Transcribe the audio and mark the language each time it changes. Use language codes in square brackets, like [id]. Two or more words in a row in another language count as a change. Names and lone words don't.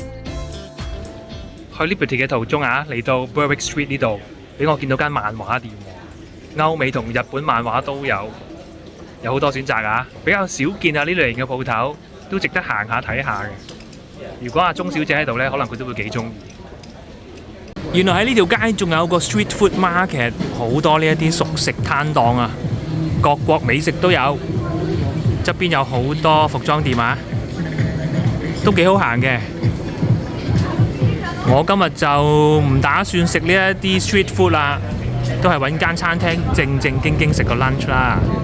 [yue] 去 Liberty 嘅途中啊，嚟到 Berwick Street 呢度。俾我見到間漫畫店喎，歐美同日本漫畫都有好多選擇啊！比較少見啊呢類型嘅鋪頭，都值得行下睇下嘅。如果阿鐘小姐喺度呢，可能佢都會幾中意。原來喺呢條街仲有個 [en] street food market， [yue] 好多呢一啲熟食攤檔啊，各國美食都有。側邊有好多服裝店啊，都幾好行嘅。我今日就唔打算食呢一啲 [en] street food [yue] 啦，都係揾間餐廳正正經經食個 lunch 啦。